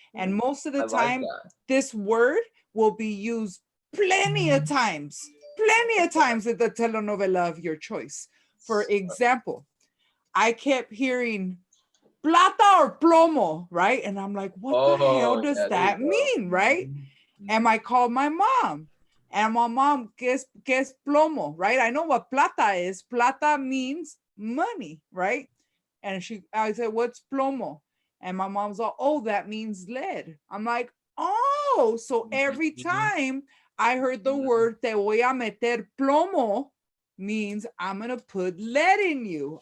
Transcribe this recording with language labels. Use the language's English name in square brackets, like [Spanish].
[English] And most of the time, this word will be used plenty of times in the telenovela of your choice. For example, I kept hearing plata or plomo, right? And I'm like, what the hell does that mean, right? And I called my mom. And my mom, [Spanish] ¿qué es plomo, [English] right? I know what plata is. Plata means money, right? And I said, what's plomo? And my mom's like, oh, that means lead. I'm like, oh, so every time I heard the word [Spanish] "te voy a meter plomo" [English] means I'm gonna put lead in you.